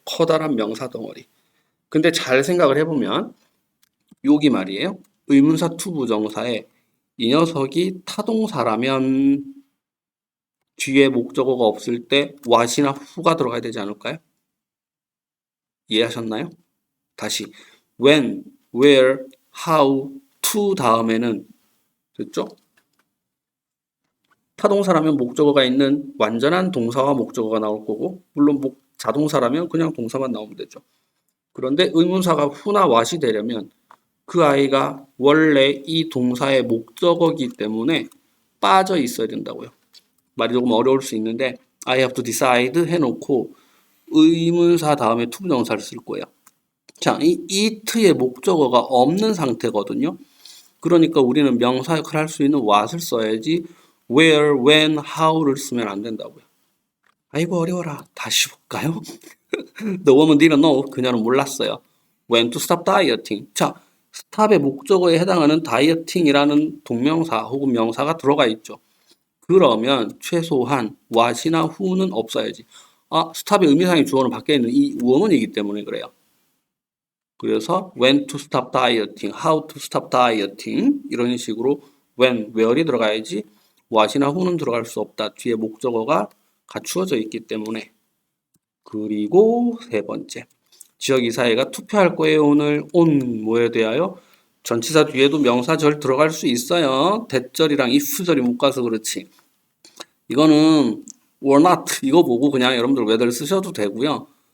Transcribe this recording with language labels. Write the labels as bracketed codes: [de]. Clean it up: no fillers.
[ko] 커다란 명사 덩어리. 근데 잘 생각을 해보면 여기 말이에요. 의문사 투부정사에 이 녀석이 타동사라면 뒤에 목적어가 없을 때 what이나 who가 들어가야 되지 않을까요? 이해하셨나요? 다시 when, where, how, to 다음에는 됐죠? 타동사라면 목적어가 있는 완전한 동사와 목적어가 나올 거고 물론 자동사라면 그냥 동사만 나오면 되죠. 그런데 의문사가 who나 what이 되려면 그 아이가 원래 이 동사의 목적어이기 때문에 빠져 있어야 된다고요. 말이 조금 어려울 수 있는데 [en] I have to decide [ko] 해놓고 의문사 다음에 투부정사를 쓸 거예요. 자, 이 it의 목적어가 없는 상태거든요. 그러니까 우리는 명사 역할을 할 수 있는 what을 써야지 where, when, how를 쓰면 안 된다고요. 아이고 어려워라. 다시 볼까요? [en] The woman didn't know. [ko] 그녀는 몰랐어요. [en] When to stop dieting. [ko] 자, stop의 목적어에 해당하는 dieting이라는 동명사 혹은 명사가 들어가 있죠. 그러면 최소한 what이나 who는 없어야지. 아, stop의 의미상의 주어는 밖에 있는 이 woman이기 때문에 그래요. 그래서 [en] when to stop dieting, [ko] how to stop dieting 이런 식으로 when, where이 들어가야지 what이나 who는 들어갈 수 없다. 뒤에 목적어가 갖추어져 있기 때문에. 그리고 세 번째, 지역이사회가 투표할 거예요. 오늘 on 뭐에 대하여? 전치사 뒤에도 명사절 들어갈 수 있어요. 대절이랑 if절이 묶어서 그렇지. 이거는 or not 이거 보고 그냥 여러분들 whether 쓰셔도 되고요.